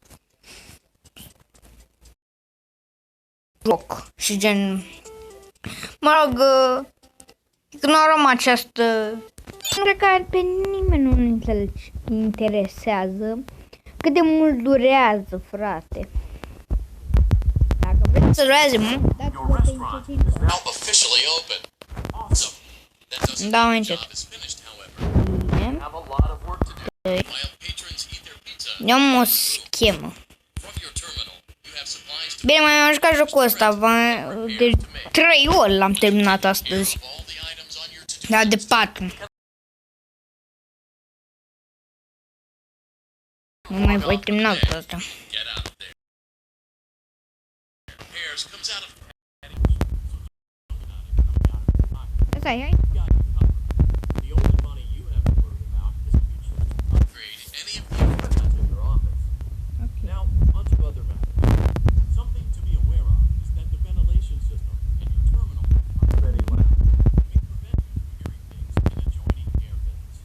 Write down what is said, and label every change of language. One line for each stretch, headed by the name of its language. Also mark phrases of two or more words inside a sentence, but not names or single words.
Romanian: Joc și gen... Mă rog, ignorăm această... Cred că pe nimeni nu interesează cât de mult durează, frate. Dacă vreți să dureze mult, dați
English: Your restaurant is now officially open. Awesome. That doesn't
Romanian: Da,
English: mean
Romanian: încet.
English: the job is finished, however.
Romanian: Bine.
English: Have a lot of work to do. While patrons eat their pizza
Romanian: Am o schemă.
English: from your terminal, you have supplies to
Romanian: Bine, mai am jucat jocul ăsta. De 3 ori l-am terminat astăzi.
English: all the items on your to-do
Romanian: Da, de 4. Nu mai voi termina asta.
English: get out of there. Pears comes out of
Romanian: Asta e, hai.
English: The only money you have to worry about is future upgrade any of the equipment in your office. Now, on to other matters. Something to be aware of is that the ventilation system in your terminal are already loud. May prevent you from hearing things in adjoining air vents.